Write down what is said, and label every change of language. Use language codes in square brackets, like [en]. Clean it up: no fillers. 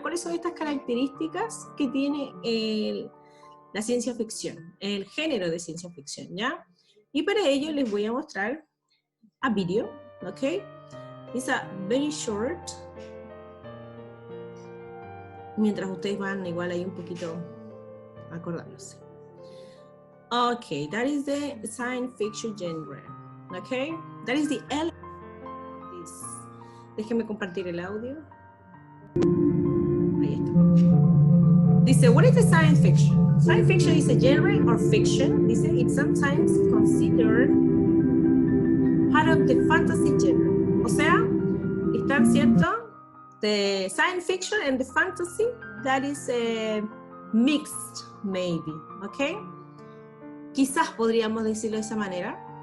[es] ¿Cuáles son estas características que tiene la ciencia ficción, el género de ciencia ficción, ¿ya? Y para ello les voy a mostrar a video, ¿ok? [en] It's a very short. [es] Mientras ustedes van igual ahí un poquito acordándose. [en] Okay, that is the science fiction genre. Okay, that is the element of this. [es] Déjenme compartir el audio. Ahí está. [en] Dice, what is the science fiction? Science fiction is a genre or fiction. Dice, it's sometimes considered part of the fantasy genre. [es] O sea, están cierto. [en] The science fiction and the fantasy, that is mixed, maybe, okay? [es] Quizás podríamos decirlo de esa manera.